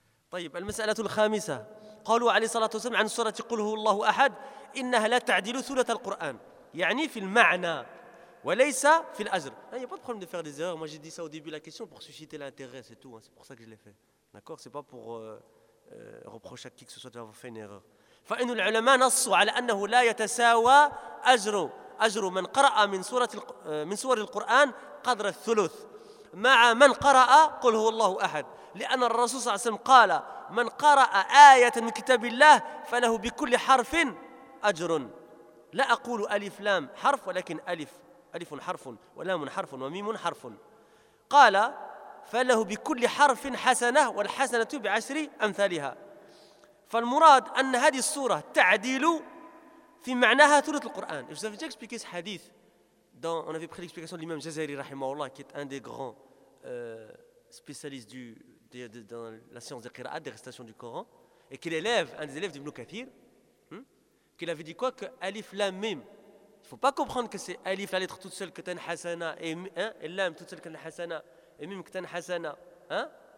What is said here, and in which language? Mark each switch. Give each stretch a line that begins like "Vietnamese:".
Arabic: طيب المسألة الخامسة قالوا عليه الصلاة والسلام عن سورة قل هو الله أحد إنها لا تعدل ثلث القرآن يعني في المعنى وليس في الأجر.
French: Il n'y a pas de problème de faire des erreurs. Moi j'ai dit ça au début de la question pour susciter l'intérêt, c'est tout. C'est pour ça que je l'ai fait. D'accord. C'est pas pour reprocher à qui que ce soit d'avoir fait une erreur.
Arabic: فإن العلماء نصوا على أنه لا يتساوى أجر من قرأ من سورة القرآن قدر الثلث مع من قرأ قل هو الله أحد. لأن الرسول صلى الله عليه وسلم قال من قرأ آية من كتاب الله فله بكل حرف أجر. لا أقول ألف لام حرف ولكن ألف حرف ولام حرف وميم حرف. قال فله بكل حرف حسنة والحسنة بعشر أمثالها. فالمراد أن هذه السورة تعديل في معناها ثلث القرآن.
French: Je vous avais déjà expliqué ce hadith dans, on avait pris l'explication de l'imam Jazari rahimahullah, qui est un des grands spécialistes du dans la science des qira'at, des récitations du Coran, et qu'il élève, un des élèves d'Ibn Kathir, qu'il avait dit quoi? Que Alif Lam Mim, il ne faut pas comprendre que c'est Alif, la lettre toute seule, que t'en hasana, et Lam, toute seule, que t'en hasana, et Mim, que t'en hasana. Hein?